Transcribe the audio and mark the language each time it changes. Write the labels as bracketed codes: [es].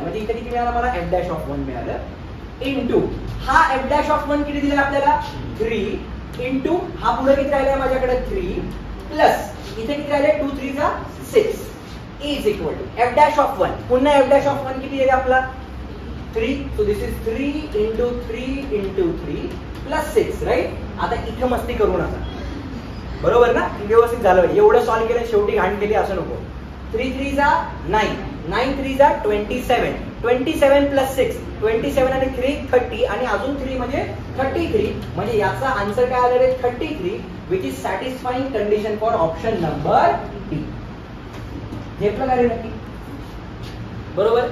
[mr] म्हणजे इथे किती मिळालं मला एफ डॅश ऑफ 1 मिळालं इंटू हा एफ डॅश ऑफ 1 किती दिला आपल्याला 3 इंटू हा पुढे किती राहिला माझ्याकडे 3 प्लस इथे किती राहिले 2 3 चा 6 is equal to F dash of 1. पुन्हा एफ डॅश ऑफ 1 किती आहे आपला 3. [en] So this is 3 into 3 into 3 plus 6 right. [mr] आता इथं मस्ती करू नका बरोबर ना, व्यवस्थित झालं. एवढं सॉल्व्ह केलं शेवटी घाण केली असं नको. 3 3 चा 9 9 3 चा 27 27 प्लस 6 27 आणि 3 30 आणि अजून 3 म्हणजे 33. म्हणजे याचा आन्सर काय आला रे 33 [en] Which is satisfying condition for option number D. [mr] घेतलं का रे नक्की. बरोबर.